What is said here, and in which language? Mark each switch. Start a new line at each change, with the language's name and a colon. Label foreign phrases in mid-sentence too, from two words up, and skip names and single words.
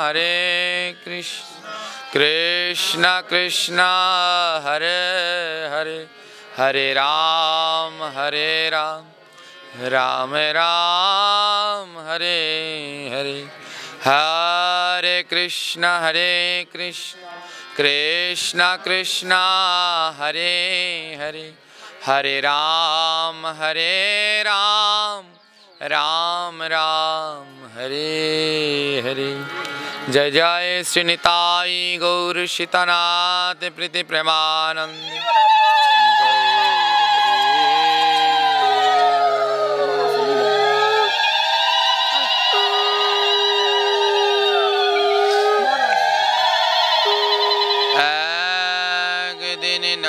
Sanskrit: কৃষ্ণ কৃষ্ণ হরে হরে হরে রাম রাম রাম হরে হরে হরে কৃষ্ণ কৃষ্ণ কৃষ্ণ হরে হরে হরে রাম রাম রাম হরে হরে
Bangla: জয় জয় শ্রী নিতাই গৌর সীতানাথ প্রীতি প্রেমানন্দ একদিন